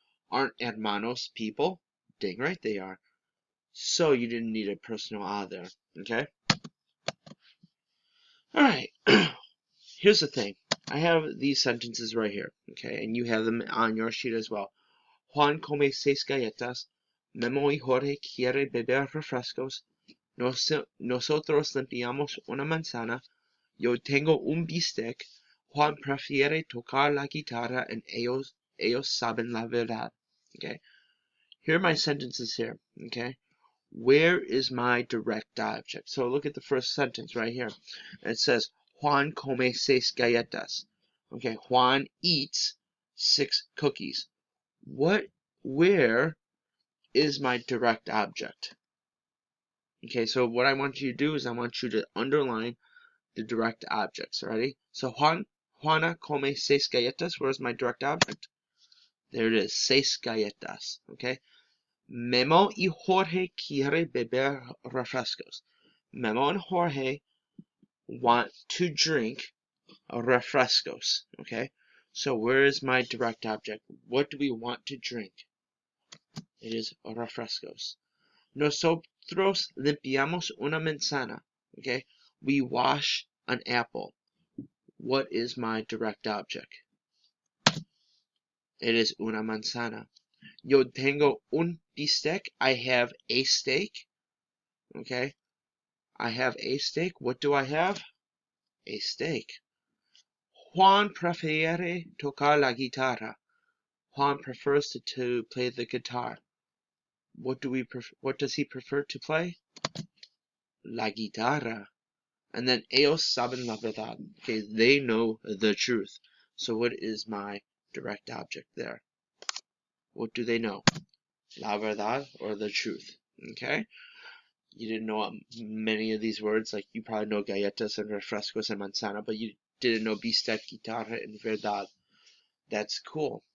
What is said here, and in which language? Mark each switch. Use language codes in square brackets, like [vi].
[en] Aren't hermanos people? Dang right they are. So you didn't need a personal a there, okay? Alright, here's the thing. I have these sentences right here, okay? And you have them on your sheet as well. [es] Juan come 6 galletas. Memo y Jorge quiere beber refrescos. Nosotros limpiamos una manzana. Yo tengo un bistec. Juan prefiere tocar la guitarra and ellos saben la verdad. [en] Okay? Here are my sentences here. Okay? Where is my direct object? So look at the first sentence right here. It says, [es] Juan come 6 galletas. [en] Okay, Juan eats 6 cookies. Where is my direct object? Okay, so what I want you to do is I want you to underline the direct objects. Ready? So [es] Juana come 6 galletas. [en] Where's my direct object? There it is, 6 galletas. Okay. [es] Memo y Jorge quiere beber refrescos. [en] Memo and Jorge want to drink refrescos. Okay. So where is my direct object? What do we want to drink? It is refrescos. [es] Nosotros limpiamos una manzana. Okay. [en] We wash an apple. What is my direct object? It is [es] una manzana. Yo tengo un bistec. [en] I have a steak. Okay. I have a steak. What do I have? A steak. [es] Juan prefiere tocar la guitarra. [en] Juan prefers to play the guitar. What does he prefer to play? [es] La guitarra. [en] And then [es] ellos saben la verdad. [en] Okay, they know the truth. So what is my direct object there? What do they know? [es] La verdad [en] or the truth? Okay? You didn't know many of these words, like you probably know galletas and refrescos and manzana, but you didn't know bistec, guitarra, and verdad. That's cool.